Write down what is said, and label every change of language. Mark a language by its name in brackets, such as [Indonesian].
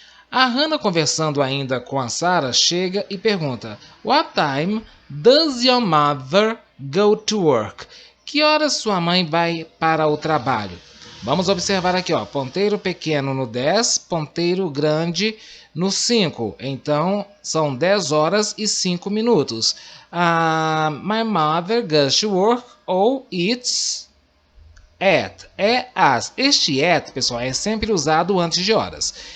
[Portuguese] A Hannah, conversando ainda com a Sarah, chega e pergunta: [English] What time does your mother go to work? [Portuguese] Que horas sua mãe vai para o trabalho? Vamos observar aqui, ó, ponteiro pequeno no 10, ponteiro grande no 5. Então, são 10 horas e 5 minutos. [English] My mother goes to work ou it's at. [Portuguese] É as. Este at, pessoal, é sempre usado antes de horas.